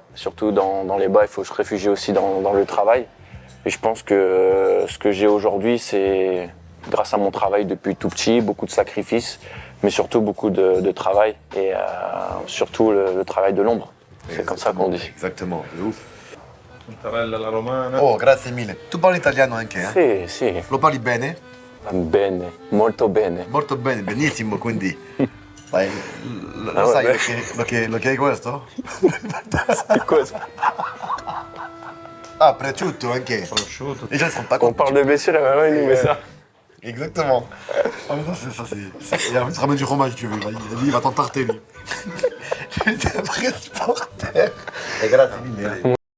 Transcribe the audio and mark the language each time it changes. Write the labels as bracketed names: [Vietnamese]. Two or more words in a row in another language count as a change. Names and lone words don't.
[French] Surtout dans les bas, il faut se réfugier aussi dans le travail. Et je pense que ce que j'ai aujourd'hui, c'est grâce à mon travail depuis tout petit, beaucoup de sacrifices, mais surtout beaucoup de travail et surtout le travail de l'ombre. C'est comme ça qu'on dit. Exactement, de ouf. [Italian] Mozzarella alla romana. Oh, grazie mille. Tu parli italiano anche, eh? Sì, Lo parli bene? bene, molto bene. Molto bene, benissimo, quindi. Dai, lo Ah, sai vabbè. lo che è questo? [French] C'est quoi ça? [Italian] Ah, prosciutto anche. Prosciutto. [French] Les gens ne se rendent pas On compte. parle de blessure, la maman, il nous met ça. Exactement. Ah, mais ça, c'est. Et après, tu ramènes du fromage, tu veux. Lui, il va t'en tarter, lui. C'est un vrai supporter. [Italian] Et grazie mille.